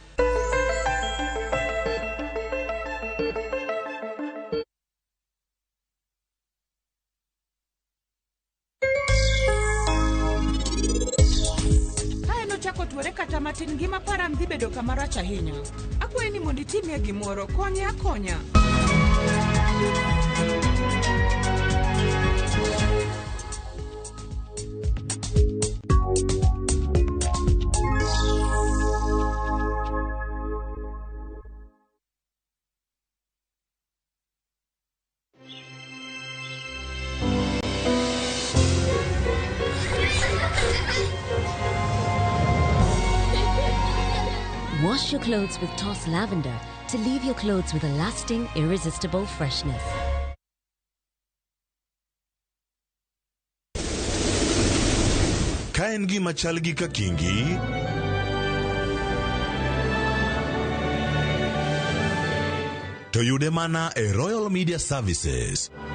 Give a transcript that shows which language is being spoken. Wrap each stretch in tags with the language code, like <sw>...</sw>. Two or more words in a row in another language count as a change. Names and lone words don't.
<luo>Kata matin gima param dhi bedo kamarach ahinya. Akwaye ni mondo itimie gimoro konya.</luo> <en>Wash your clothes with Toss Lavender to leave your clothes with a lasting, irresistible freshness.</en> <luo>Ka en gima chal gi kakingi, to yude mana e Royal Media Services.</luo>